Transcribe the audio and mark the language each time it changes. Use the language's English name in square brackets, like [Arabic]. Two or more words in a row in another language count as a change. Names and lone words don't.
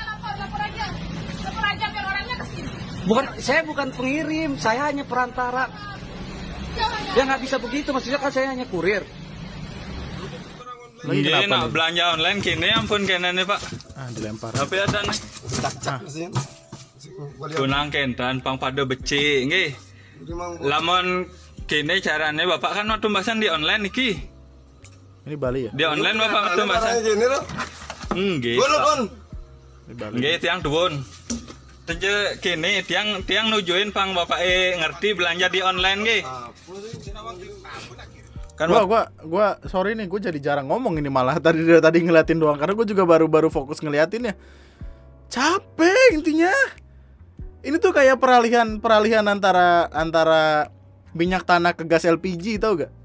[Indonesian] Lapor aja biar orangnya kesini. Saya bukan pengirim, saya hanya perantara. Ya nggak bisa begitu, maksudnya kan saya hanya kurir. Iya, [Balinese] nak belanja online kini ampun kene nih Pak. [Indonesian] Dilempar. Tapi ada nih. [Balinese] Kunang kentan pang pada becik nggih. Lamun kini carane Bapak kan waktu mbasan di online niki. [Indonesian] Ini Bali ya? Di online Bapak waktu mbasan. [Balinese] Nggih. Nggih tiang duwun. Teje kini tiang nujuin pang Bapak ngerti [Indonesian] belanja di online [Balinese] nggih. [Indonesian] Kan gua sorry nih, gue jadi jarang ngomong ini malah tadi ngeliatin doang karena gue juga baru fokus ngeliatin ya. Capek intinya. Ini tuh kayak peralihan antara minyak tanah ke gas LPG, tau gak?